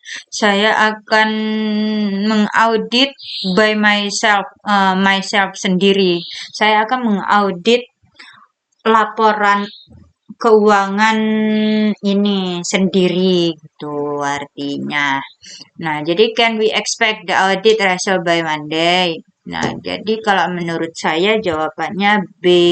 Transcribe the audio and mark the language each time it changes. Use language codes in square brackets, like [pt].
[id] Saya akan mengaudit [en] by myself [id] sendiri. Saya akan mengaudit laporan keuangan ini sendiri gitu artinya. [en] Nah, jadi can we expect the audit result by Monday? [id] Nah, jadi kalau menurut saya jawabannya B.